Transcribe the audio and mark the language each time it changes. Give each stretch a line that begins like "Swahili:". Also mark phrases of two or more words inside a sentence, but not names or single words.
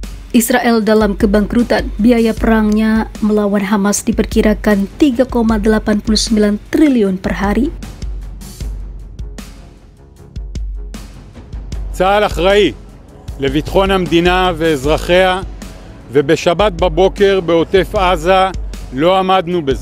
Indonesian: Israel dalam kebangkrutan, biaya perangnya melawan Hamas diperkirakan 3,89 triliun per hari.
Hebrew: צה"ל אחראי לביטחון המדינה ואזרחיה, ובשבת בבוקר בעוטף עזה לא עמדנו בזה.